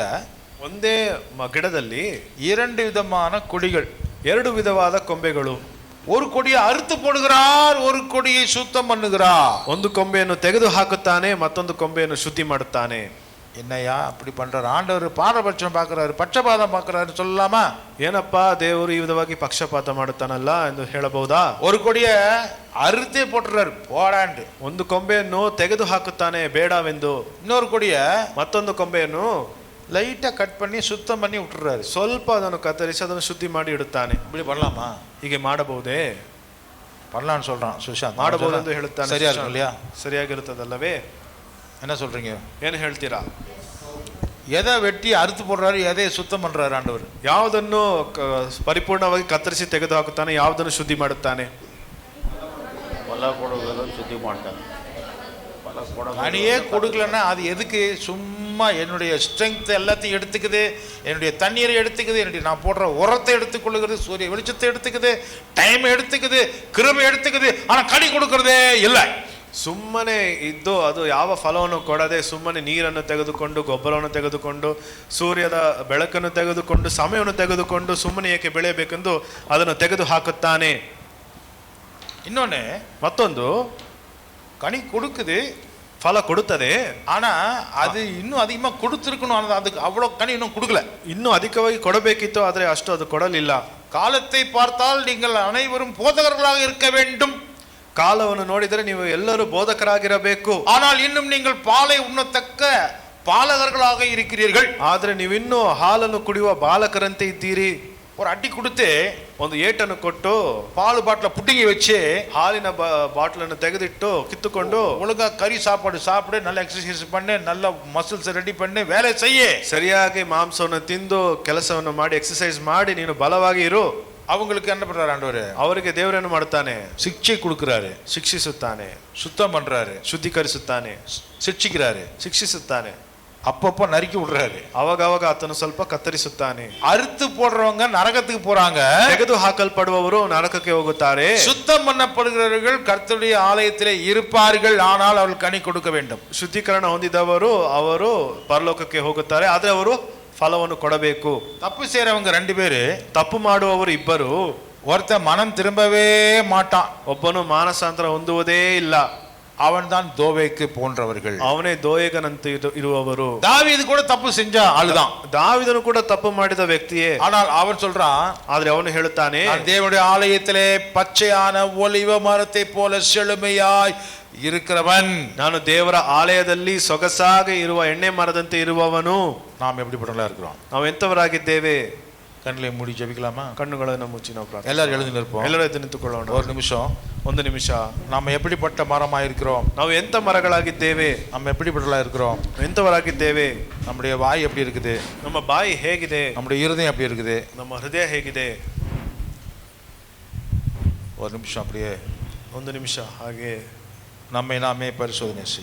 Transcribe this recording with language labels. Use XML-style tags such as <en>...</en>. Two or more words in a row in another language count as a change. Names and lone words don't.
<kn>ಒಂದೇ ಗಿಡದಲ್ಲಿ</kn> <ta>2 விதமான கொடிகள்,</ta> <kn>2 ವಿಧವಾದ ಕೊಂಬೆಗಳು.</kn> <ta>ஒரு கொடியை அறுத்து போடுகிறார், ஒரு கொடியை சுத்தம் பண்ணுகிறார்.</ta> <kn>ಒಂದು ಕೊಂಬೆಯನ್ನು ತೆಗೆದು ಹಾಕುತ್ತಾನೆ, ಮತ್ತೊಂದು ಕೊಂಬೆಯನ್ನು ಶುದ್ಧಿ ಮಾಡುತ್ತಾನೆ.</kn> <ta>என்னையா அப்படி பண்றாரு? ஆண்டவர் பாரபட்சம் பார்க்கிறாரு, பட்சபாதம் பார்க்கிறாரு சொல்லலாமா?</ta> <kn>ಏನಪ್ಪಾ ದೇವರು ಈ ವಿಧವಾಗಿ ಪಕ್ಷಪಾತ ಮಾಡುತ್ತಾನಲ್ಲ ಎಂದು ಹೇಳಬಹುದಾ?</kn> <ta>ஒரு கொடியை அறுத்தே போட்டுறாரு போடாண்டு,</ta> <kn>ಒಂದು ಕೊಂಬೆಯನ್ನು ತೆಗೆದು ಹಾಕುತ್ತಾನೆ ಬೇಡವೆಂದು,</kn> <ta>இன்னொரு கொடியை</ta> <kn>ಮತ್ತೊಂದು ಕೊಂಬೆಯನ್ನು</kn> <en>lighta cut</en> <ta>பண்ணி சுத்தம் பண்ணி விட்டுறாரு,</ta> <kn>ಸ್ವಲ್ಪ ಅದನ್ನು ಕತ್ತರಿಸಿ ಅದನ್ನು ಶುದ್ಧಿ ಮಾಡಿ ಇಡುತ್ತಾನೆ.</kn> <ta>இப்படி பண்ணலாமா?</ta> <kn>ಹೀಗೆ ಮಾಡಬಹುದೇ?</kn> <ta>பண்ணலாம்னு சொல்றான் சுஷாந்த்.</ta> <kn>ಮಾಡಬಹುದು ಎಂದು ಹೇಳುತ್ತಾನೆ.</kn> <ta>சரியா இருக்கு இல்லையா?</ta> <kn>ಸರಿಯಾಗಿರುತ್ತದಲ್ಲವೇ?</kn> <ta>என்ன சொல்றீங்க?</ta> <kn>ಏನು ಹೇಳ್ತೀರಾ?</kn> <ta>எதை வெட்டி அறுத்து போடுறாரு, எதை சுத்தம் பண்றாரு ஆண்டவர்?</ta> <kn>ಯಾವುದನ್ನು ಪರಿಪೂರ್ಣವಾಗಿ ಕತ್ತರಿಸಿ ತೆಗೆದು ಹಾಕುತ್ತಾನೆ, ಯಾವುದನ್ನು ಶುದ್ಧಿ ಮಾಡುತ್ತಾನೆ? ಫಲ ಕೊಡುವುದನ್ನು ಶುದ್ಧಿ ಮಾಡ್ತಾನೆ.</kn> <ta>கனியே கொடுக்கலன்னா அது எதுக்கு? சும்மா என்னுடைய ஸ்ட்ரென்த் எல்லாத்தையும் எடுத்துக்குது, என்னுடைய தண்ணீரை எடுத்துக்குது, என்னுடைய நான் போடுற உரத்தை எடுத்துக்கொள்ளுகிறது, சூரிய வெளிச்சத்தை எடுத்துக்குது, டைம் எடுத்துக்குது, கிருமி எடுத்துக்குது, ஆனா கனி கொடுக்கறதே இல்லை.</ta> <kn>ಸುಮ್ಮನೆ ಇದ್ದು ಅದು ಯಾವ ಫಲವನ್ನು ಕೊಡದೆ ಸುಮ್ಮನೆ ನೀರನ್ನು ತೆಗೆದುಕೊಂಡು ಗೊಬ್ಬರವನ್ನು ತೆಗೆದುಕೊಂಡು ಸೂರ್ಯದ ಬೆಳಕನ್ನು ತೆಗೆದುಕೊಂಡು ಸಮಯವನ್ನು ತೆಗೆದುಕೊಂಡು ಸುಮ್ಮನೆ ಏಕೆ ಬೆಳೆಯಬೇಕೆಂದು ಅದನ್ನು ತೆಗೆದು ಹಾಕುತ್ತಾನೆ. ಇನ್ನೊಂದು ಮತ್ತೊಂದು,</kn> <ta>கனி கொடுக்குது,</ta> <kn>ಫಲ ಕೊಡುತ್ತದೆ,</kn> <ta>ஆனா அது இன்னும் அதிகமா கொடுத்துருக்கணும். அதுக்கு அவ்வளவு கனி இன்னும் கொடுக்கல.</ta> <kn>ಇನ್ನೂ ಅಧಿಕವಾಗಿ ಕೊಡಬೇಕಿತ್ತು, ಆದರೆ ಅಷ್ಟು ಅದು ಕೊಡಲಿಲ್ಲ.</kn> <ta>காலத்தை பார்த்தால் நீங்கள் அனைவரும் போதகர்களாக இருக்க வேண்டும்.</ta> <kn>ಕಾಲವನ್ನು ನೋಡಿದರೆ ನೀವು ಎಲ್ಲರೂ ಬೋಧಕರಾಗಿರಬೇಕು.</kn> <ta>ஆனால் இன்னும் நீங்கள் பாலை உண்ணத்தக்க பாலகர்களாக இருக்கிறீர்கள்.</ta> <kn>ಆದರೆ ನೀವಿನ್ನೂ ಹಾಲನ್ನು ಕುಡಿಯುವ ಬಾಲಕರಂತೆ ಇದ್ದೀರಿ.</kn> <ta>ஒரு அடி கொடுத்து</ta> <kn>ಒಂದು ಏಟನ್ನು ಕೊಟ್ಟು</kn> <ta>பால் பாட்டில புட்டிங்கி வச்சு</ta> <kn>ಹಾಲಿನ ಬಾಟ್ಲನ್ನು ತೆಗೆದಿಟ್ಟು ಕಿತ್ತುಕೊಂಡು</kn> <ta>ஒழுங்கா கறி சாப்பாடு சாப்பிடு, நல்ல எக்ஸசைஸ் பண்ணு, நல்ல ಮಸಲ್ಸ್ ரெடி பண்ணு, வேலை செய்ய,</ta> <kn>ಸರಿಯಾಗಿ ಮಾಂಸವನ್ನು ತಿಂದು ಕೆಲಸವನ್ನು ಮಾಡಿ ಎಕ್ಸರ್ಸೈಸ್ ಮಾಡಿ ನೀನು ಬಲವಾಗಿ ಇರು.</kn> <ta>அவங்களுக்கு என்ன பண்றாரு ஆண்டவர்?</ta> <kn>ಅವರಿಗೆ ದೇವರನ್ನು ಮಾಡ್ತಾನೆ,</kn> <ta>சிக்ஷை கொடுக்கிறாரு,</ta> <kn>ಶಿಕ್ಷಿಸುತ್ತಾನೆ,</kn> <ta>சுத்தம் பண்றாரு,</ta> <kn>ಶುದ್ಧೀಕರಿಸುತ್ತಾನೆ,</kn> <ta>சிக்ஷிக்கிறாரு,</ta> <kn>ಶಿಕ್ಷಿಸುತ್ತಾನೆ,</kn> <ta>அப்பப்போ நறுக்கி விடுறாரு,</ta> <kn>ಅವಾಗವಾಗ ಆತನು ಸ್ವಲ್ಪ ಕತ್ತರಿಸುತ್ತಾನೆ.</kn> <ta>அறுத்து போடுறவங்க நரகத்துக்கு போறாங்க,</ta> <kn>ತೆಗೆದು ಹಾಕಲ್ಪಡುವವರು ನರಕಕ್ಕೆ ಹೋಗುತ್ತಾರೆ.</kn> <ta>சுத்தம் பண்ணப்படுகிறவர்கள் கர்த்தருடைய ஆலயத்திலே இருப்பார்கள், ஆனால் அவர்கள் கனி கொடுக்க வேண்டும்.</ta> <kn>ಶುದ್ಧೀಕರಣ ಹೊಂದಿದವರು ಅವರು ಪರಲೋಕಕ್ಕೆ ಹೋಗುತ್ತಾರೆ, ಆದ್ರೆ ಅವರು ಫಲವನ್ನು ಕೊಡಬೇಕು.</kn> <ta>தப்பு செய்யறவங்க ரெண்டு பேரு,</ta> <kn>ತಪ್ಪು ಮಾಡುವವರು ಇಬ್ಬರು.</kn> <ta>ஒருத்த மனம் திரும்பவே மாட்டான்,</ta> <kn>ಒಬ್ಬನು ಮಾನಸಾಂತರ ಹೊಂದುವುದೇ ಇಲ್ಲ,</kn> <ta>அவன் தான் தோவேக்கு போன்றவர்கள்,</ta> <kn>ಅವನೇ ದೋಯಗನಂತೆ ಇರುವವರು.</kn> <ta>தாவீது கூட தப்பு செஞ்ச ஆளுதான்,</ta> <kn>ದಾವಿದನು ಕೂಡ ತಪ್ಪು ಮಾಡಿದ ವ್ಯಕ್ತಿಯೇ.</kn> <ta>ஆனால் அவன் சொல்றான்,</ta> <kn>ಆದ್ರೆ ಅವನು ಹೇಳುತ್ತಾನೆ,</kn> <ta>தேவனுடைய ஆலயத்திலே பச்சையான ஒலிவ மரத்தை போல செழுமையாய் இருக்கிறவன்,</ta> <kn>ನಾನು ದೇವರ ಆಲಯದಲ್ಲಿ ಸೊಗಸಾಗಿ ಇರುವ ಎಣ್ಣೆ ಮರದಂತೆ ಇರುವವನು.</kn> <ta>நாம் எப்படிப்பட்டவங்களா இருக்கிறோம்?</ta> <kn>ನಾವು ಎಂತವರಾಗಿದ್ದೇವೆ?</kn> <ta>கண்களை மூடி ஜெபிக்கலாமா?</ta> <kn>ಕಣ್ಣುಗಳನ್ನು ಮುಚ್ಚಿ ನಾವು ಪ್ರಾರ್ಥನೆ.</kn> <ta>எல்லாரும் எழுந்து நிற்போம்.</ta> <kn>ಎಲ್ಲರೂ ಎದ್ದು ನಿಂತುಕೊಳ್ಳೋಣ.</kn> <ta>ஒரு நிமிஷம்.</ta> <kn>ಒಂದು ನಿಮಿಷ.</kn> <ta>நாம் எப்படிப்பட்ட மரமா இருக்கிறோம்?</ta> <kn>ನಾವು ಎಂತ ಮರಗಳಾಗಿದ್ದೇವೆ?</kn> <ta>நம்ம எப்படிப்பட்டவங்களா இருக்கிறோம்?</ta> <kn>ಎಂತವರಾಗಿದ್ದೇವೆ?</kn> <ta>நம்முடைய வாய் எப்படி இருக்குது?</ta> <kn>ನಮ್ಮ ಬಾಯಿ ಹೇಗಿದೆ?</kn> <ta>நம்முடைய இருதயம் எப்படி இருக்குது?</ta> <kn>ನಮ್ಮ ಹೃದಯ ಹೇಗಿದೆ?</kn> <ta>ஒரு நிமிஷம் அப்படியே</ta> <kn>ಒಂದು ನಿಮಿಷ ಹಾಗೆ</kn> <ta>நம்மை நாமே பரிசோதனை செய்ய,</ta>